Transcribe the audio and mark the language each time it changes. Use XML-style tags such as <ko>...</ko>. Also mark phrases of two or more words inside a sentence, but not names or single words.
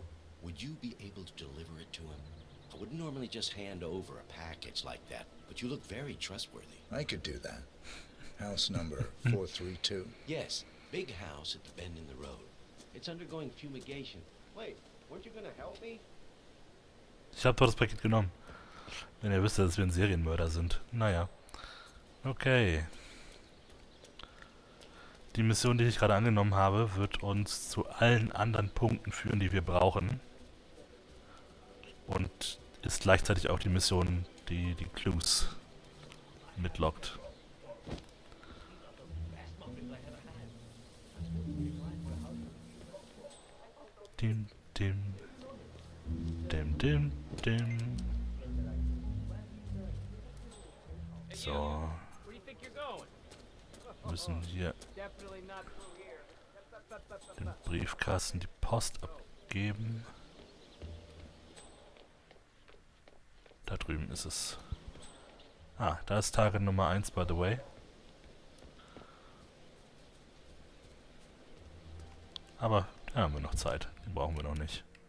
<en>Would you be able to deliver it to him? I wouldn't normally just hand over a package like that, but you look very trustworthy. I could do that. House number 432? Yes, big house at the bend in the road. It's undergoing fumigation. Wait, weren't you gonna help me?</en> <de>Ich habe doch das Paket genommen. Wenn ihr wisst, dass wir ein Serienmörder sind. Naja. Okay. Die Mission, die ich gerade angenommen habe, wird uns zu allen anderen Punkten führen, die wir brauchen. Und ist gleichzeitig auch die Mission, die die Clues mitlockt. Dim, dim. Dim, dim, dim. So. Wir müssen hier den Briefkasten, die Post abgeben. Da drüben ist es. Ah, da ist Target Nummer 1,</de> <en>by the way.</en> <de>Aber da haben wir noch Zeit. Den brauchen wir noch nicht.</de>